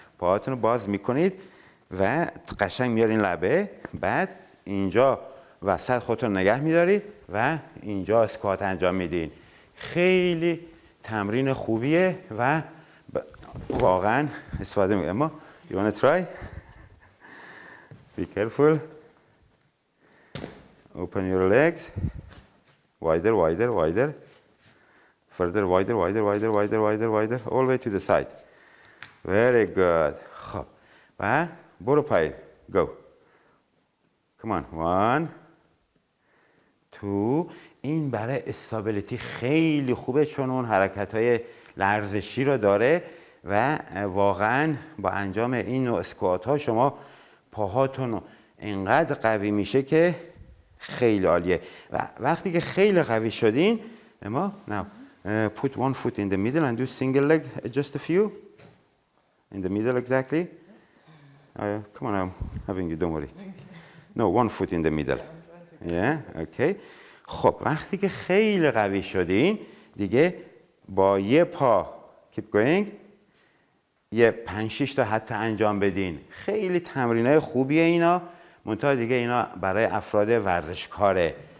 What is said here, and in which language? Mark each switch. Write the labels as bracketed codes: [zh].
[fa] پاهاتون رو باز میکنید و قشنگ میارین لبه، بعد اینجا وسط خودتون نگه میدارید و اینجا اسکوات انجام میدین خیلی تمرین خوبیه و واقعا استفاده میکنم. اما [en] you wanna try? Be careful. Open your legs. Wider, wider, wider. Further, wider, wider, wider, wider, wider, wider. All the way to the side. Very good. [fa] خب و برو پایین. [en] Go. Come on. 1 2. [fa] این برای استابیلیتی خیلی خوبه چون اون حرکت‌های لرزشی رو داره و واقعا با انجام این نوع اسکوات ها شما پاهاتون اینقدر قوی میشه که خیلی عالیه. و وقتی که خیلی قوی شدین اما [en] now put one foot in the middle and do single leg just a few in the middle exactly. Come on, I'm having you, don't worry. No, one foot in the middle. Yeah, okay. [fa] خب وقتی که خیلی قوی شدین دیگه با یه پا [en] keep going [fa] یه 5-6 تا حتی انجام بدین. خیلی تمرینای خوبیه اینا. منتها دیگه اینا برای افراد ورزشکاره.